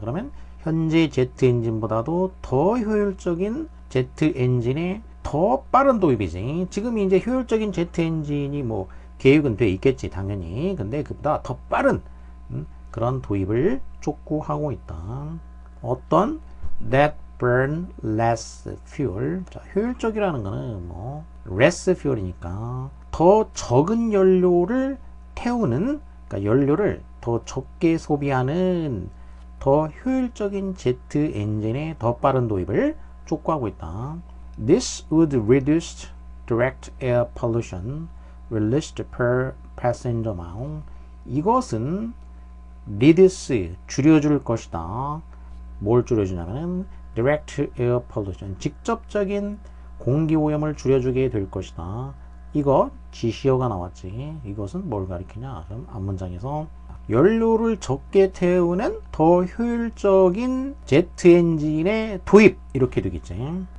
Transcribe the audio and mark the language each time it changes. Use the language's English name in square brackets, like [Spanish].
[Korean] 그러면 현재 제트 엔진보다도 더 효율적인 제트 엔진의 더 빠른 도입이지. 지금 이제 효율적인 제트 엔진이 뭐 계획은 돼 있겠지 당연히. 근데 그보다 더 빠른 그런 도입을 촉구하고 있다. 어떤 [English] that burn less fuel. [Korean] 자, 효율적이라는 거는 뭐 [English] less fuel [Korean] 이니까 더 적은 연료를 태우는, 그러니까 연료를 더 적게 소비하는 더 효율적인 제트 엔진의 더 빠른 도입을 촉구하고 있다. [English] This would reduce direct air pollution released per passenger mile. [Korean] 이것은 reduce 줄여줄 것이다. 뭘 줄여주냐면은 [English] direct air pollution [Korean] 직접적인 공기 오염을 줄여주게 될 것이다. 이거 지시어가 나왔지. 이것은 뭘 가리키냐? 그럼 앞문장에서 연료를 적게 태우는 더 효율적인 제트 엔진의 도입 이렇게 되겠지.